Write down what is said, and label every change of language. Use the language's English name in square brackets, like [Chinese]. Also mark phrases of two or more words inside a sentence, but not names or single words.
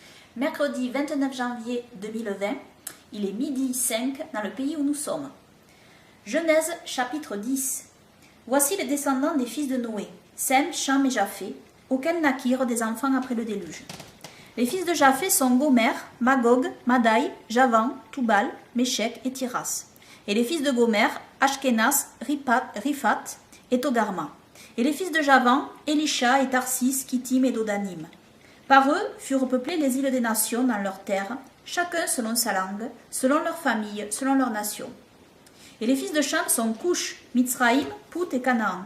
[French] Mercredi 29 janvier 2020, il est midi 5 dans le pays où nous sommes. Genèse chapitre 10. Voici les descendants des fils de Noé, Sem, Cham et Japheth, auxquels naquirent des enfants après le déluge. Les fils de Japheth sont Gomer, Magog, Madai, Javan, Toubal, Méchec et Tiras. Et les fils de Gomer, Ashkenaz, Riphat et Togarma. Et les fils de Javan, Elisha et Tarsis, Kittim et Dodanim. Par eux furent peuplées les îles des nations dans leurs terres, chacun selon sa langue, selon leur famille, selon leur nation. Et les fils de Cham sont Cush, Mitzraïm, Pout et Canaan.